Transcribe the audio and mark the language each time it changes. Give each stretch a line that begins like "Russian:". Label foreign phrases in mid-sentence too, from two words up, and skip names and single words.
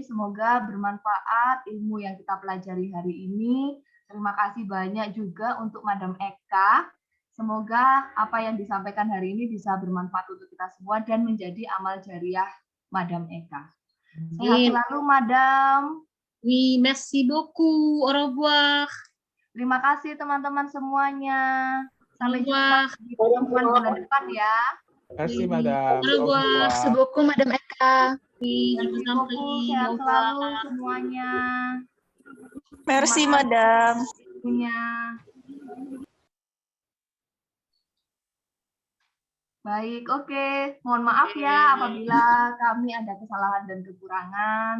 Indonesian: Semoga bermanfaat ilmu yang kita pelajari hari ini. Terima kasih banyak juga untuk Madam Eka. Semoga apa yang disampaikan hari ini bisa bermanfaat untuk kita semua dan menjadi amal jariah Madam Eka. Sehat selalu, Madam.
French: Oui, merci beaucoup. Au revoir.
Indonesian: Terima kasih teman-teman semuanya. Sampai jumpa di pertemuan bulan depan ya.
French: Merci, Madam. Au revoir. Merci beaucoup, Madam Eka. Merci beaucoup.
Indonesian: Sehat selalu semuanya. Merci, Madam. Baik, oke. Mohon maaf ya apabila kami ada kesalahan dan kekurangan.